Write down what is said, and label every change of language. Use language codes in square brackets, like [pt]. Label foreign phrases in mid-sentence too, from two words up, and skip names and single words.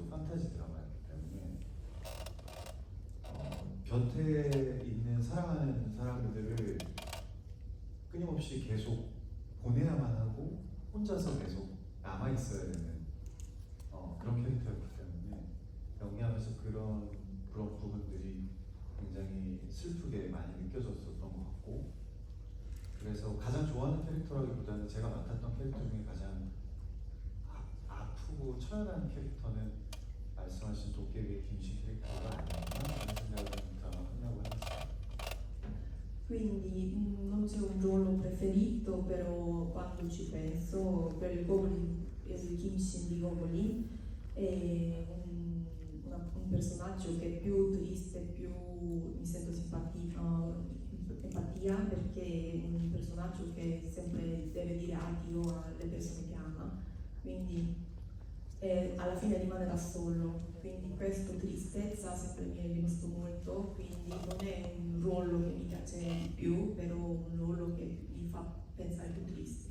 [ko] 판타지 드라마이기 때문에 곁에 있는 사랑하는 사람들을 끊임없이 계속 보내야만 하고 혼자서 계속 남아 있어야 되는 그런 캐릭터였기 때문에 연기하면서 그런 부분들이 굉장히 슬프게 많이 느껴졌었던 것 같고, 그래서 가장 좋아하는 캐릭터라기보다는 제가 맡았던 캐릭터 중에 가장 아프고 처연한 캐릭터는 말씀하신 도깨비의 김씨 캐릭터가 아니었나 하는 생각을 드라마 끝나고 해봤습니다. [it] Quindi non c'è un ruolo preferito, però quando ci penso, per il Goblin, il Kim Shin di Goblin è un personaggio che è più triste, più mi sento empatia perché è un personaggio che sempre deve dire addio alle persone che ama, quindi alla fine rimane da solo, quindi questa tristezza sempre mi è rimasto molto, quindi non è un ruolo che mi piace di più, però un ruolo che mi fa pensare più tristi.